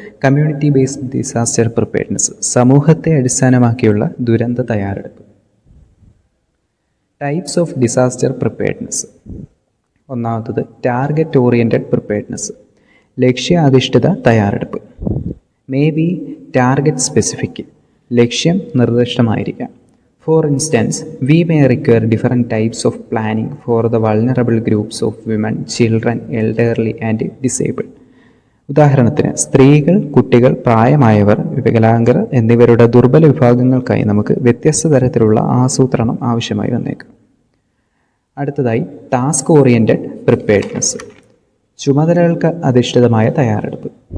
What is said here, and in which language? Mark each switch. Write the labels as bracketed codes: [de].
[en] community based disaster preparedness, [ml] സമൂഹത്തെ അടിസ്ഥാനമാക്കിയുള്ള ദുരന്ത തയ്യാറെടുപ്പ്. [en] Types of disaster preparedness. [ml] ഒന്നാമത്തത് [en] target oriented preparedness, [ml] ലക്ഷ്യാധിഷ്ഠിത തയ്യാറെടുപ്പ്. [en] may be target specific, [ml] ലക്ഷ്യം നിർദ്ദിഷ്ടമായിരിക്കാം. [en] For instance, we may require different types of planning for the vulnerable groups of women, children, elderly and disabled. [ml] ഉദാഹരണത്തിന്, സ്ത്രീകൾ, കുട്ടികൾ, പ്രായമായവർ, വികലാംഗർ എന്നിവരുടെ ദുർബല വിഭാഗങ്ങൾക്കായി നമുക്ക് വ്യത്യസ്ത തരത്തിലുള്ള ആസൂത്രണം ആവശ്യമായി വന്നേക്കാം. അടുത്തതായി [en] task oriented preparedness, [ml] ചുമതലകൾക്ക് അധിഷ്ഠിതമായ തയ്യാറെടുപ്പ്.